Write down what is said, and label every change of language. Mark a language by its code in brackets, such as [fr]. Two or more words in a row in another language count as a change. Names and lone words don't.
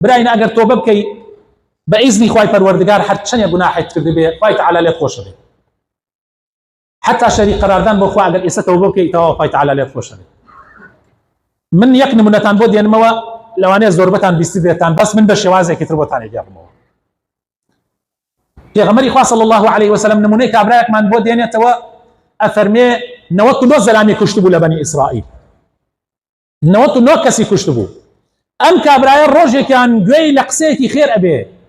[ku] براينا اگر توبه بكي باذن خوای پروردگار هر چنه گناحت کرده به خوای تعالی [ckb] لێت خۆش دەبێت حتى شەریک قەراردان بۆ خوا ئەگەر ئێستا توبه بکەی تەواو خوای تعالی لێت خۆش دەبێت من یەک نمونەتان بۆ دێنمەوە لەوانەیە زۆربەتان بیستی بێتان بەس من بە شێوازێکی تر بۆتان ئەگەڕمەوە پێغەمبەری خوا [ar] صلی الله عليه وسلم [ckb] نمونەی کابرایەکمان بۆ دێنێتەوە ئەفەرمێ 99 زەلامی کوشت بوو لە بەنی ئیسرائیل 99 کەسی کوشت بوو ئەم کابرایە ڕۆژێکیان گوێی لە قسەیەکی خێر ئەبێ